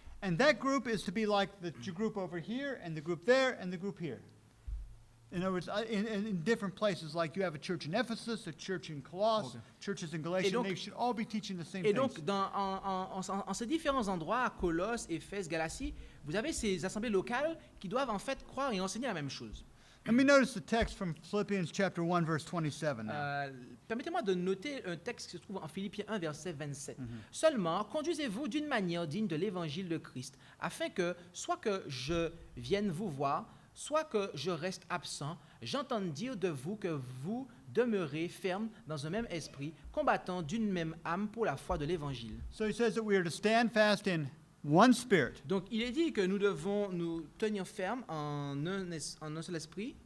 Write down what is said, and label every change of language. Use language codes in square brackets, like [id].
[en] And that group is to be like the group over here, and the group there, and the group here. In other words, in different places, like you have a church in Ephesus, a church in Colossus, Okay. churches in Galatia, [fr] donc- [en] they should all be teaching the same [fr] Et [en] things. [fr] donc, en ces différents endroits, à Colosse, Éphèse, Galatie, vous avez ces assemblées locales qui doivent en fait croire et enseigner la même chose. [en] Let me notice the text from Philippians chapter 1, verse 27 now. [fr] Permettez-moi de noter un texte qui se trouve en Philippiens 1, verset 27. Seulement, conduisez-vous d'une manière digne de l'évangile de Christ, afin que, soit que je vienne vous voir, soit que je reste absent, j'entende dire de vous que vous demeurez ferme dans un même esprit, combattant d'une même âme pour la foi de l'évangile. [en] So he says that we are to stand fast in one spirit. [fr] Donc, il est dit que nous devons nous tenir fermes en un seul esprit.